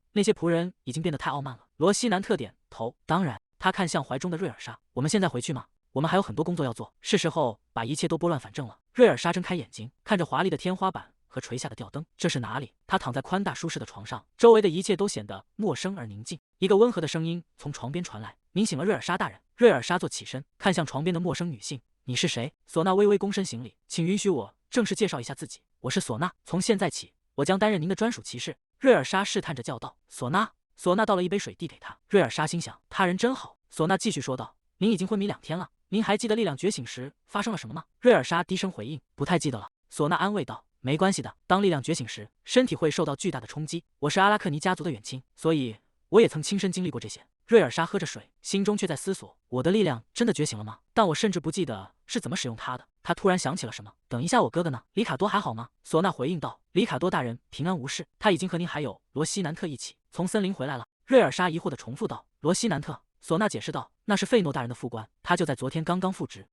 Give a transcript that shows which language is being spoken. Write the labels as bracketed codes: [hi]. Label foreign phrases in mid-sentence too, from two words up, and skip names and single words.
[zh] 那些僕人已經變得太傲慢了。羅西南特點頭，當然。他看向懷中的瑞爾莎：“我們現在回去嗎？我們還有很多工作要做，是時候把一切都撥亂反正了。” 瑞爾莎睜開眼睛，看着華麗的天花板和垂下的吊燈，這是哪裡？他躺在寬大舒適的床上，周圍的一切都顯得陌生而寧靜。一個溫和的聲音從床邊傳來：“您醒了，瑞爾莎大人。” 瑞爾莎坐起身，看向床邊的陌生女性：“你是誰？” 嗩娜微微躬身行禮：“請允許我正式介紹一下自己，我是嗩娜，從現在起，我將擔任您的專屬騎士。” 瑞爾莎試探着叫道：“嗩娜。”嗩娜倒了一杯水遞給他。瑞爾莎心想，他人真好。嗩娜繼續說道：“您已經昏迷2天了，您還記得力量覺醒時發生了什麼嗎？” 瑞爾莎低聲回應：“不太記得了。”嗩娜安慰道：“沒關係的，當力量覺醒時，身體會受到巨大的衝擊。我是阿拉克尼家族的遠親，所以我也曾親身經歷過這些。” 瑞爾莎喝着水，心中卻在思索：我的力量真的覺醒了嗎？但我甚至不記得是怎麼使用它的。他突然想起了什麼：“等一下，我哥哥呢？里卡多還好嗎？” 嗩娜回應道：“里卡多大人平安無事，他已經和您還有羅西南特一起從森林回來了。” 瑞爾莎疑惑地重複道：“羅西南特？”嗩娜解釋道：“那是費諾大人的副官，他就在昨天剛剛復職。